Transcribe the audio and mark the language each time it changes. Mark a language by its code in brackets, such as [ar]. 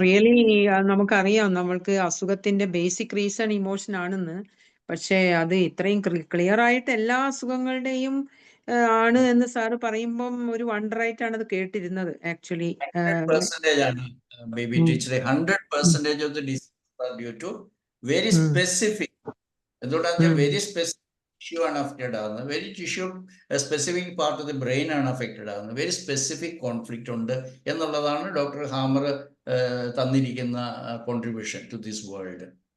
[ml] Really നമുക്കറിയാം നമ്മൾക്ക് അസുഖത്തിന്റെ basic reason emotion ആണെന്ന്. പക്ഷേ അത് ഇത്രയും ക്ലിയർ ആയിട്ട് എല്ലാ അസുഖങ്ങളുടെയും ആണ് എന്ന് സാറ് പറയുമ്പം ഒരു വണ്ടറായിട്ടാണ് അത് കേട്ടിരുന്നത് ആക്ച്വലി. 100% ആണ് ബേബി ടീച്ചറെ. [en] 100% of the diseases are due to very specific. [ml] എന്തുകൊണ്ടാണെന്ന് വെച്ചാൽ വെരി സ്പെസിഫിക് ടിഷ്യൂ ആണ് അഫക്റ്റഡ് ആകുന്നത്. [en] very tissue specific part of the brain [ml] ആണ് അഫക്റ്റഡ് ആകുന്നത്. വെരി സ്പെസിഫിക് കോൺഫ്ലിക്റ്റ് ഉണ്ട് എന്നുള്ളതാണ് ഡോക്ടർ ഹാമർ തന്നിരിക്കുന്ന [en] Contribution to this world.